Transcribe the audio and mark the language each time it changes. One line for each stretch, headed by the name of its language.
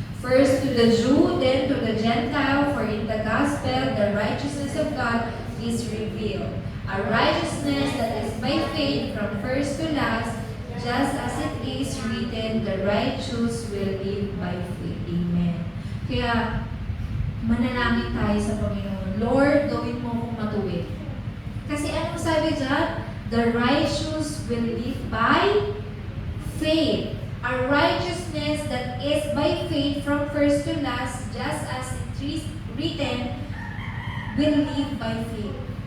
English: First to the Jew, then to the Gentile, for in the gospel the righteousness of God is revealed. A righteousness that is by faith from first to last, just as it is written, the righteous will live by faith. Amen.
Filipino: Kaya, manalangin tayo sa Panginoon. Lord, gawin mo akong matuwid. Kasi anong sabi dyan?
English: The righteous will live by faith. A righteousness that is by faith from first to last, just as it is written, will live by faith.